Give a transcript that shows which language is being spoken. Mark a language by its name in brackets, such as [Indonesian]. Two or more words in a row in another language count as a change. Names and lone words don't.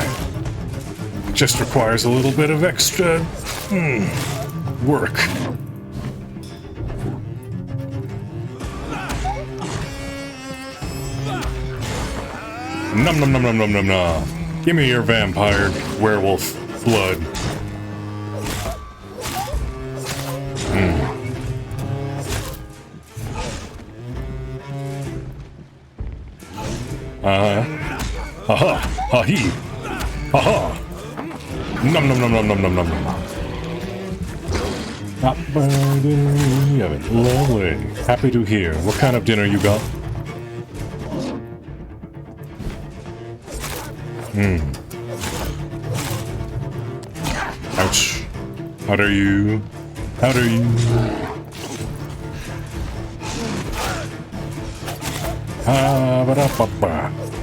[English] It just requires a little bit of extra work. Nom nom nom nom nom nom nom. Give me your vampire werewolf blood. Ha-ha. Ha-he. Ha-ha. Nom nom nom nom nom nom nom nom. Not burning. You have it. Lovely. Happy to hear. What kind of dinner you got? Ouch. How dare you? How dare you? Ha-ba-da-ba-ba.